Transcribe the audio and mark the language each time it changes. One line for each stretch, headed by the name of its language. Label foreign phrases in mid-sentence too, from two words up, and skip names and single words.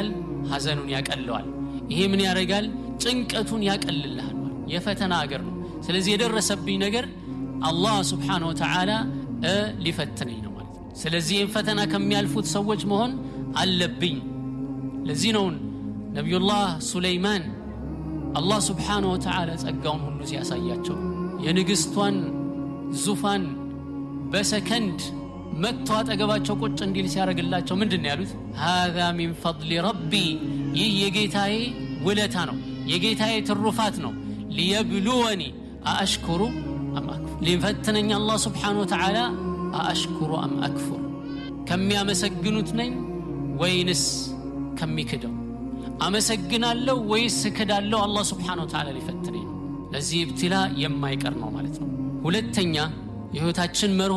Amharic: ሐዘኑን ያቀለዋል። ይሄ ምን ያረጋል? ጭንቀቱን ያቀልልሃል። የፈተና አገር ነው። ስለዚህ የደረሰብኝ ነገር አላህ
Arabic: سبحانه وتعالى
Amharic: ሊፈትነኝ ነው ማለት ነው። ስለዚህ ፈተና ከሚያልፉት ሰዎች መሆን አለብኝ። ለዚህ ነው ነብዩላህ ሱለይማን አላህ
Arabic: سبحانه وتعالى
Amharic: ጸጋውን ሁሉ ሲያሳያቸው የንግስቷን ዙፋን በሰከንድ መጥቶ አጠገባቸው ቁጭ እንዲል ሲያረግላቸው ምንድነው ያሉት?
Arabic: هذا من فضل ربي፣
Amharic: ይህ የጌታዬ ውለታ ነው የጌታዬ ትሩፋት ነው።
Arabic: ليبلوني أأشكر أم أكفر،
Amharic: ሊፈትነኝ አላህ
Arabic: سبحانه وتعالى أأشكر أم أكفر፣
Amharic: ከሚያመሰግኑት ነኝ ወይንስ ከሚክደው? አመሰግናለሁ ወይስ ክዳለሁ? አላህ
Arabic: سبحانه وتعالى
Amharic: ሊፈትነኝ ነው። ለዚህ ኢብቲላ የማይቀር ነው ማለት ነው። ሁለተኛ የህይወታችን መርሆ